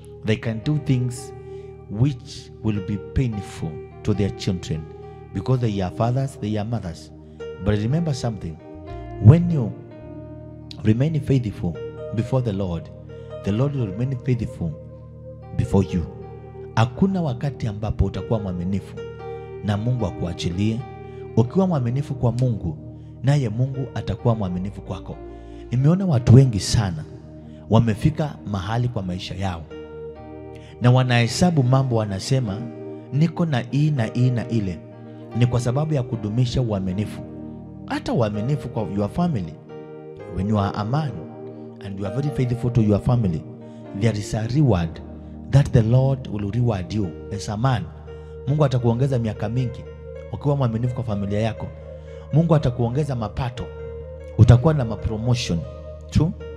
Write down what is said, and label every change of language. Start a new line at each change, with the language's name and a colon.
English: They can do things which will be painful to their children because they are fathers, they are mothers. But remember something, when you remain faithful before the Lord will remain faithful before you.
Swahili: Hakuna wakati ambapo utakuwa mwaminifu na Mungu akuachilie. Ukiwa mwaminifu kwa Mungu, naye Mungu atakuwa mwaminifu kwako. Nimeona watu wengi sana wamefika mahali kwa maisha yao na wanahesabu mambo, wanasema niko na hii na hii na ile. Ni kwa sababu ya kudumisha uaminifu. Hata uaminifu kwa
English: your family. When you are a man and you are very faithful to your family, there is a reward that the Lord will reward you as a man.
Swahili: Mungu atakuongeza miaka mingi ukiwa mwaminifu kwa familia yako. Mungu atakuongeza mapato, utakuwa na promotion tu.